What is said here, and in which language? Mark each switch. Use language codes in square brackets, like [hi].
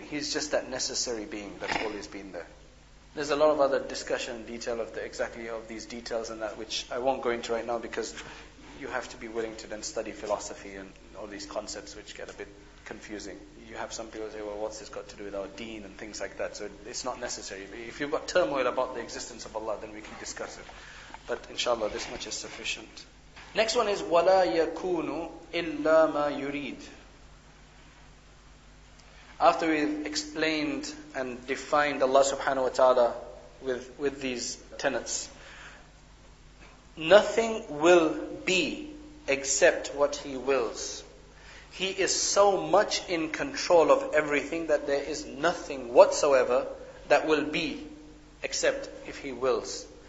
[en] He's just that necessary being that's always been there. There's a lot of other discussion and detail of exactly of these details and that, which I won't go into right now, because you have to be willing to then study philosophy and all these concepts which get a bit confusing. You have some people say, well, what's this got to do with our deen and things like that? So it's not necessary. If you've got turmoil about the existence of Allah, then we can discuss it. But inshallah, this much is sufficient. Next one is [ar] وَلَا يَكُونُ إِلَّا مَا يُرِيدُ. [en] After we've explained and defined Allah subhanahu wa ta'ala with these tenets, nothing will be except what He wills. He is so much in control of everything that there is nothing whatsoever that will be except if He wills.